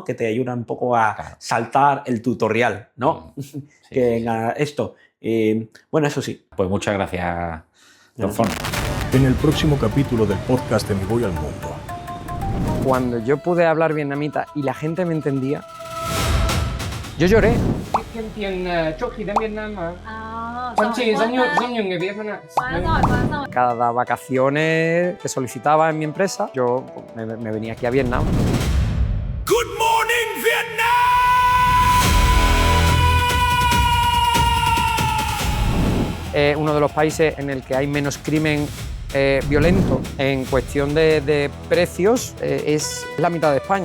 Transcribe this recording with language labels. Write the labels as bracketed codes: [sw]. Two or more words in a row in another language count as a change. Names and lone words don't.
[es] Que te ayuda un poco a saltar el tutorial, ¿no? Esto. Bueno, eso sí. Pues muchas gracias, Don Fon. En el próximo capítulo del podcast de Me Voy al Mundo. Cuando yo pude hablar vietnamita y la gente me entendía, yo lloré. [vi] kiếm tiền trước khi đến Việt Nam mà. Xong Chị giống như người Việt luôn ạ. Quá giỏi. [es] Cada vacaciones que solicitaba en mi empresa, yo me venía aquí a Vietnam. [en] Good morning, Vietnam! [es] Uno de los países en el que hay menos crimen violento en cuestión de precios es la mitad de España.